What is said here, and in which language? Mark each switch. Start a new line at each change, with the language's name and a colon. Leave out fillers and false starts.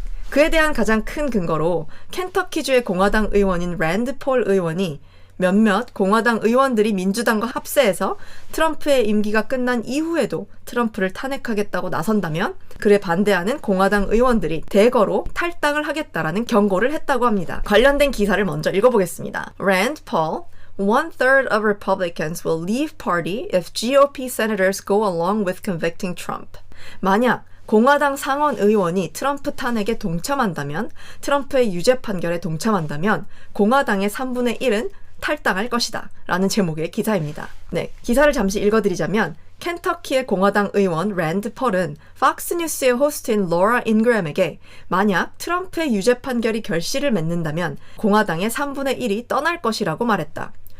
Korean: 그에 대한 가장 큰 근거로 켄터키주의 공화당 의원인 랜드 폴 의원이 몇몇 공화당 의원들이 민주당과 합세해서 트럼프의 임기가 끝난 이후에도 트럼프를 탄핵하겠다고 나선다면 그에 반대하는 공화당 의원들이 대거로 탈당을 하겠다라는 경고를 했다고 합니다. 관련된 기사를 먼저 읽어보겠습니다.
English: Rand Paul, 1/3 of Republicans will leave party if GOP senators go along with convicting Trump.
Korean: 만약 공화당 상원 의원이 트럼프 탄핵에 동참한다면, 트럼프의 유죄 판결에 동참한다면 공화당의 3분의 1은 탈당할 것이다 라는 제목의 기사입니다. 네, 기사를 잠시 읽어드리자면 켄터키의 공화당 의원 랜드 펄은 팍스뉴스의 호스트인 로라 잉그램에게 만약 트럼프의 유죄 판결이 결실을 맺는다면 공화당의 3분의 1이 떠날 것이라고 말했다.